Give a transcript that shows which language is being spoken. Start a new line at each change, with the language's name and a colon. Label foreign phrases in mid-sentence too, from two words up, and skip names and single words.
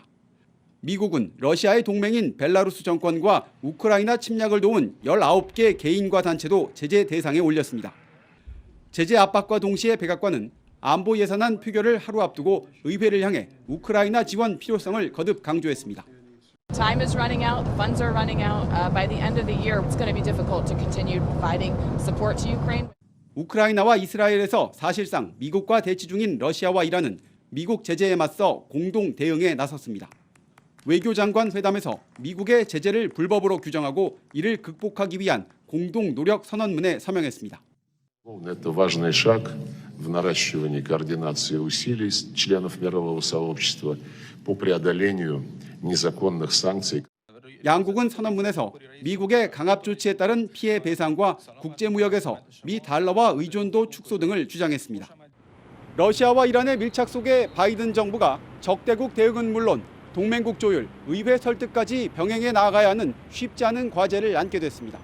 Korean: 미국은 러시아의 동맹인 벨라루스 정권과 우크라이나 침략을 도운 19개 개인과 단체도 제재 대상에 올렸습니다. 제재 압박과 동시에 백악관은 안보 예산안 표결을 하루 앞두고 의회를 향해 우크라이나 지원 필요성을 거듭 강조했습니다.
English: Time is running out, the funds are running out. By the end of the year, it's going to be difficult to continue providing support to Ukraine.
Korean: 우크라이나와 이스라엘에서 사실상 미국과 대치 중인 러시아와 이란은 미국 제재에 맞서 공동 대응에 나섰습니다. 외교장관 회담에서 미국의 제재를 불법으로 규정하고 이를 극복하기 위한 공동 노력 선언문에 서명했습니다.
Russian: Это важный шаг в наращивании координации усилий членов мирового сообщества по преодолению незаконных санкций.
Korean: 양국은 선언문에서 미국의 강압 조치에 따른 피해 배상과 국제무역에서 미 달러화 의존도 축소 등을 주장했습니다. 러시아와 이란의 밀착 속에 바이든 정부가 적대국 대응은 물론 동맹국 조율, 의회 설득까지 병행해 나아가야 하는 쉽지 않은 과제를 안게 됐습니다.